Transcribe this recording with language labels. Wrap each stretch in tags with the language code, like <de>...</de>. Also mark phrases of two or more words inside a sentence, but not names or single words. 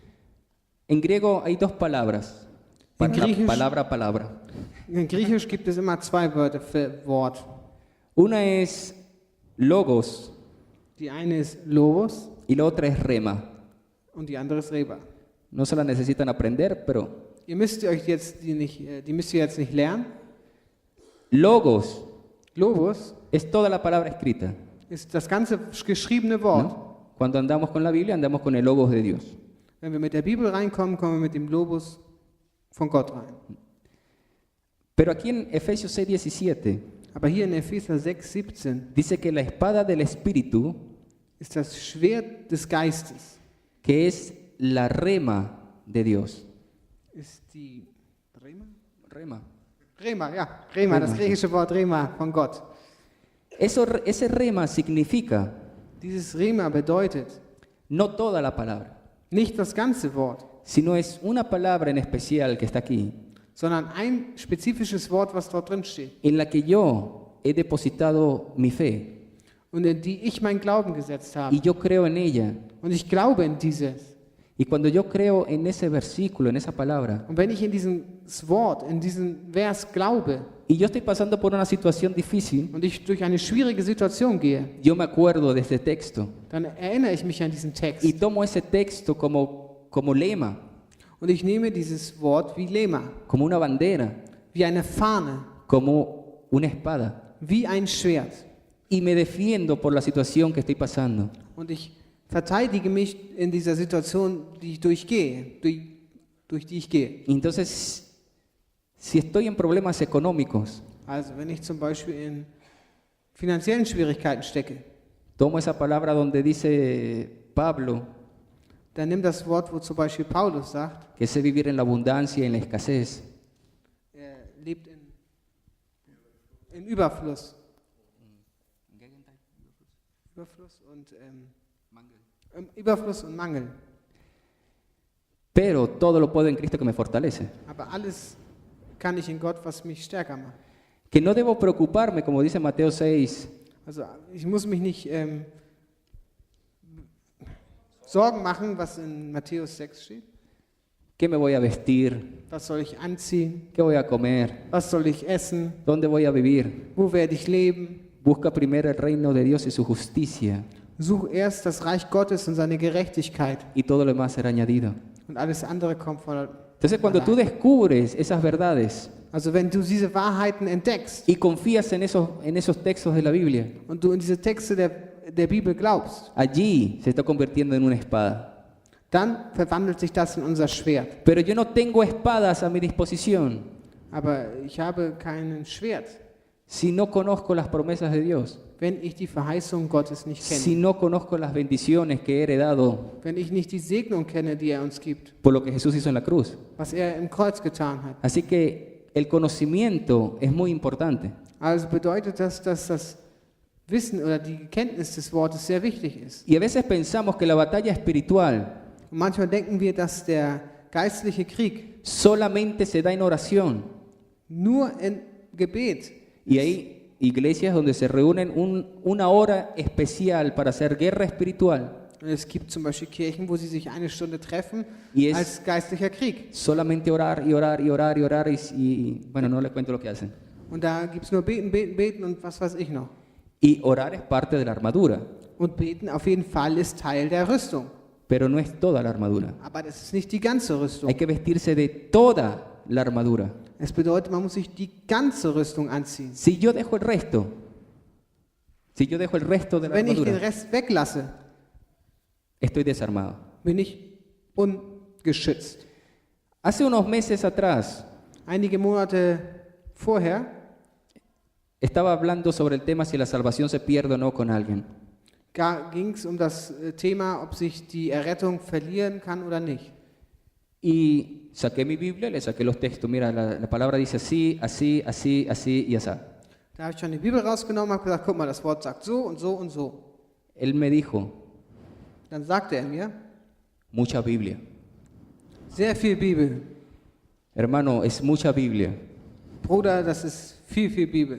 <es>en griego hay dos palabras.</es> <de>En Griechisch-</de> <es>Palabra.</es> <de>in Griechisch gibt es immer zwei Wörter für Wort.</de> <es>Una es logos</es> <de>Die eine ist Logos</de> <es>y la otra es rema.</es> <de>und die andere ist Reba.</de> <es>No se la necesitan aprender, pero</es> <de>Die müsst ihr jetzt nicht lernen.</de> <es>logos</es> <de>Logos</de> <es>es toda la palabra escrita,</es> <de>ist das ganze geschriebene Wort.</de> <es>¿no? Cuando andamos con la Biblia, andamos con el logos de Dios.</es> <de>Wenn wir mit der Bibel reinkommen, kommen wir mit dem Logos von Gott rein.</de> <es>Pero aquí en Efesios 6:17</es> <de>Aber hier in Epheser 6:17</de> <es>dice que la espada del Espíritu,</es> <de>ist das Schwert des Geistes.</de> <es>que es la rema de Dios.</es> <de>Ist die Rema?</de> <es>Rema.</es> <de>Rema, ja. Rema, das Rema, griechische Wort Rema von Gott.</de> <es>Ese rema significa</es> <de>Dieses Rema bedeutet</de> <es>no toda la palabra,</es> <de>nicht das ganze Wort,</de> <es>sino es una palabra en especial que está aquí,</es> <de>sondern ein spezifisches Wort, was dort drin steht</de> <es>en la que yo he depositado mi fe</es> <de>und in die ich meinen Glauben gesetzt habe.</de> <es>y yo creo en ella.</es> <de>Und ich glaube in dieses.</de> <es>Y cuando yo creo en ese versículo, en esa palabra,</es> <de>Und wenn ich in dieses Wort, in diesen Vers glaube</de> <es>y yo estoy pasando por una situación difícil,</es> <de>und ich durch eine schwierige Situation gehe,</de> <es>yo me acuerdo de este texto</es> <de>dann erinnere ich mich an diesen Text.</de> <es>y tomo ese texto como lema,</es> <de>Und ich nehme dieses Wort wie Lema,</de> <es>como una bandera,</es> <de>wie eine Fahne,</de> <es>como una espada,</es> <de>wie ein Schwert.</de> <es>y me defiendo por la situación que estoy pasando.</es> <de>Und ich verteidige mich in dieser Situation, die ich durchgehe, durch die ich gehe.</de> <es>Y entonces, Si estoy en problemas económicos,</es> <de>Also wenn ich zum Beispiel in finanziellen Schwierigkeiten stecke,</de> <es>tomo esa palabra donde dice Pablo</es> <de>dann nimm das Wort, wo zum Beispiel Paulus sagt,</de> <es>que sé vivir en la abundancia y en la escasez.</es> <de>er lebt in Überfluss. Überfluss und Mangel.</de> <es>Pero todo lo puedo en Cristo que me fortalece.</es> <de>Aber alles kann ich in Gott, was mich stärker macht.</de> <es>Que no debo preocuparme, como dice Mateo 6,</es> <de>Also ich muss mich nicht Sorgen machen, was in Matthäus 6 steht.</de> <es>¿qué me voy a vestir?</es> <de>Was soll ich anziehen?</de> <es>¿Qué voy a comer?</es> <de>Was soll ich essen?</de> <es>¿Dónde voy a vivir?</es> <de>Wo werde ich leben?</de> <es>Busca primero el reino de Dios y su justicia,</es> <de>Such erst das Reich Gottes und seine Gerechtigkeit</de> <es>y todo lo demás será añadido.</es> <de>und alles andere kommt von</de> <es>Entonces, cuando tú descubres esas verdades</es> <de>Also wenn du diese Wahrheiten entdeckst</de> <es>y confías en esos textos de la Biblia,</es> <de>und du in diese Texte der Bibel glaubst,</de> <es>allí se está convirtiendo en una espada.</es> <de>dann verwandelt sich das in unser Schwert.</de> <es>Pero yo no tengo espadas a mi disposición</es> <de>Aber ich habe kein Schwert,</de> <es>si no conozco las promesas de Dios,</es> <de>wenn ich die Verheißung Gottes nicht</de> <es>si</es> <de>kenne.</de> <es>no conozco las bendiciones que he heredado</es> <de>Wenn ich nicht die Segnung kenne, die er uns gibt,</de> <es>por lo que Jesús hizo en la cruz.</es> <de>was er im Kreuz getan hat.</de> <es>Así que el conocimiento es muy importante.</es> <de>Also bedeutet das, dass das Wissen oder die Kenntnis des Wortes sehr wichtig ist.</de> <es>Y a veces pensamos que la batalla espiritual</es> <de>Und manchmal denken wir, dass der geistliche Krieg</de> <es>solamente se da en oración.</es> <de>nur in Gebet,</de> <es>Y hay iglesias donde se reúnen una hora especial para hacer guerra espiritual.</es> <de>es gibt zum Beispiel Kirchen, wo sie sich eine Stunde treffen</de> <es>Y es</es> <de>als geistlicher Krieg.</de> <es>solamente orar y orar y orar y orar bueno, no les cuento lo que hacen.</es> <de>Und da gibt es nur beten, beten, beten und was weiß ich noch.</de> <es>Y orar es parte de la armadura,</es> <de>Und beten auf jeden Fall ist Teil der Rüstung.</de> <es>pero no es toda la armadura.</es> <de>Aber das ist nicht die ganze Rüstung.</de> <es>Hay que vestirse de toda la armadura.</es> <de>Es bedeutet, man muss sich die ganze Rüstung anziehen.</de> <es>Si yo dejo el resto de la</es> <de>Wenn ich den</de> <es>armadura,</es> <de>Rest weglasse,</de> <es>estoy desarmado.</es> <de>bin ich ungeschützt.</de> <es>Hace unos meses atrás</es> <de>Einige Monate vorher</de> <es>estaba hablando sobre el tema si la salvación se pierde o no con alguien.</es> <de>ging es das Thema, ob sich die Errettung verlieren kann oder nicht.</de> <es>Y saqué mi Biblia, le saqué los textos. Mira, la palabra dice así, así, así, así y así.</es> <de>Da habe ich schon die Bibel rausgenommen und habe gesagt, guck mal, das Wort sagt so und so und so.</de> <es>Él me dijo,</es> <de>Dann sagte er mir,</de> <es>mucha Biblia.</es> <de>sehr viel Bibel.</de> <es>Hermano, es mucha Biblia.</es> <de>Bruder, das ist viel, viel Bibel.</de>